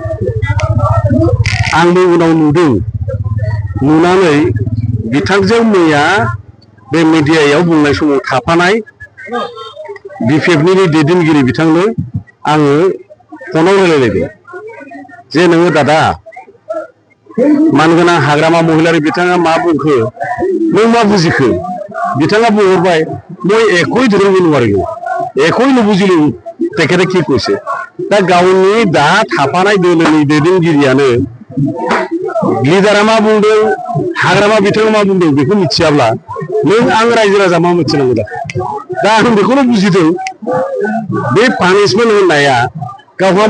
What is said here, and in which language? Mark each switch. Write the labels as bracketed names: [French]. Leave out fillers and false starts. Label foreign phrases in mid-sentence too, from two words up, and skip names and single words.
[Bodo] आंबो उनाव नुदों नुनानै बिथांजों मैया बे मिडियायाव बुंनाय समाव थाफानाय बिपिएफनि दैदेनगिरि बिथांनो आङो फनाव रायलायलायदों जे नोङो दादा मानगोनां हाग्रामा महिलारि बिथाङा मा बुंखो नों मा बुजिखो बिथाङा बुंहरबाय [Assamese] মই একোই ধৰিব নোৱাৰিলো একোই নুবুজিলো তেখেতে কি কৈছে [Bodo] दा गावनि दा थाफानाय दोलोनि दैदेनगिरियानो लिडारा मा बुंदों हाग्रामा बिथाङा मा बुंदों बेखौ मिथियाब्ला नों आं रायजो राजा मा मिथिनांगौ दा आं बेखौनो बुजिदों बे पानिशमेन्ट होननाया गावहा